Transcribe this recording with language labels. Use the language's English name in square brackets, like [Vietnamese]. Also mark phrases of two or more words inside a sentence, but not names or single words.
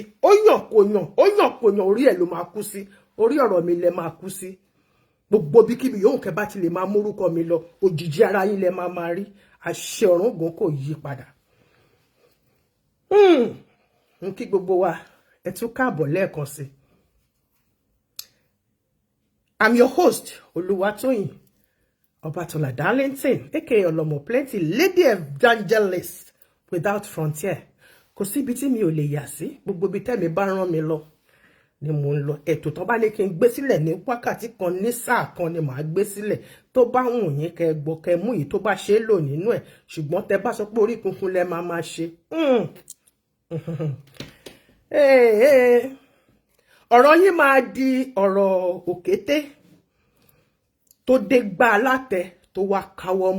[Yoruba] Ó yàn kò yàn, orí ẹ̀ ló máa kú sí. Orí ọ̀rọ̀ mi lẹ máa kú sí. Gbogbo bí kíbi yóò kẹ́ bá ti lè máa mórúkọ mi lọ, òjìji ara yín lẹ máa rí. Àṣẹ ọ̀run ògún kò yí padà. N kí gbogbo wa ẹ tún káàbọ̀ lẹ́ẹ̀kan sí. [English] I'm your host, Olúwatóyìn Ọbátọ́lá Darlington, aka Ọlọ́mọ Plenty, Lady Evangelist without frontier. [Yoruba] Kò síbi tí mi ò lè yà sí, gbogbo ibi tẹ́mi bá rán mi lọ ni mò ń lọ. Ètò tó bá ní kí n gbé sílẹ̀ ní wákàtí kan ní sáà kan ni màá gbé sílẹ̀. Tó bá wù yín kẹ́ gbọ́ kẹ́ mú yìí tó bá ṣe é lò nínú ẹ̀. Ṣùgbọ́n tẹ́ bá sọ pé orí kunkun lẹ máa ṣe. Ọ̀rọ̀ yín máa di ọ̀rọ̀ òkété tó dé gbá alátẹ tó wá káwọ́ mórí.